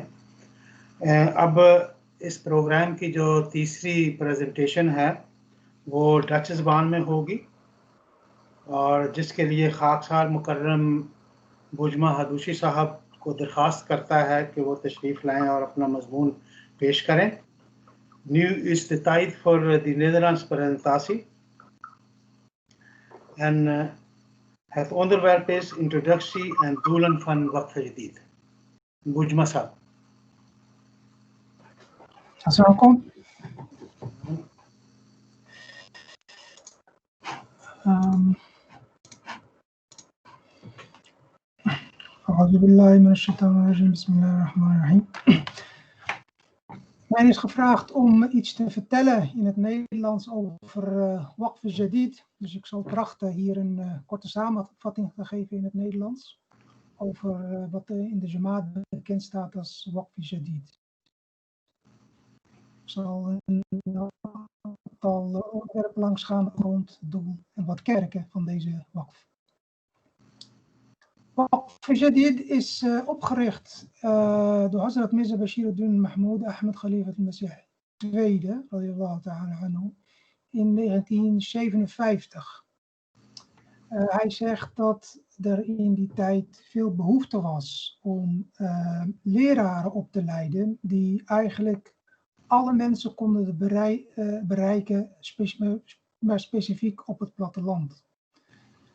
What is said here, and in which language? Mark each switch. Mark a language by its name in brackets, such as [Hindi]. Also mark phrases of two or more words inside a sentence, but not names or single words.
[Urdu] اب اس پروگرام کی جو تیسری پریزنٹیشن ہے وہ ڈچ زبان میں ہوگی، اور جس کے لیے خاکسار مکرم بجمہ حدوشی صاحب کو درخواست کرتا ہے کہ وہ تشریف لائیں اور اپنا مضمون پیش کریں۔ [Dutch] Nu is de tijd voor die Nederlandse presentatie. En het onderwerp is introductie en doelen van Waqf Jadid. Bujma Saab. Assalamualaikum. [Arabic] أعوذ بالله من الشيطان الرجيم. بسم الله الرحمن الرحيم. [Dutch] Mij is gevraagd om iets te vertellen in het Nederlands over Waqf Jadid. Dus ik zal trachten hier een korte samenvatting te geven in het Nederlands. Over wat in de Jamaat bekend staat als Waqf Jadid. Ik zal een aantal onderwerpen langsgaan rond het doel en wat kerken van deze Waqf. Waqf Jadid is opgericht door Hazrat Mirza Bashiruddin Mahmoud Ahmed Khalifa al-Masih II, [Arabic] رضي الله تعالى عنه, [Dutch] in 1957. Hij zegt dat er in die tijd veel behoefte was om leraren op te leiden die eigenlijk alle mensen konden bereiken, maar specifiek op het platteland.